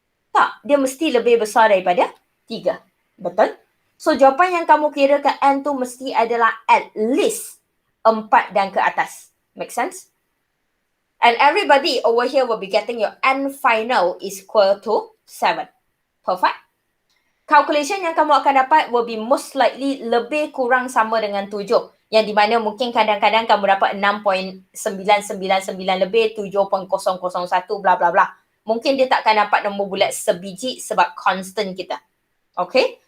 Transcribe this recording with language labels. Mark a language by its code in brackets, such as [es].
[ms] Tak. Dia mesti lebih besar daripada 3. Betul? So, jawapan yang kamu kira ke N tu mesti adalah [en] at least [ms] 4 dan ke atas. [en] Make sense? And everybody over here will be getting your N final is equal to 7. Perfect? [ms] Calculation yang kamu akan dapat [en] will be most likely [ms] lebih kurang sama dengan 7. Yang di mana mungkin kadang-kadang kamu dapat 6.999 lebih 7.001 bla bla bla. Mungkin dia takkan dapat nombor bulat sebiji sebab constant kita. Okay?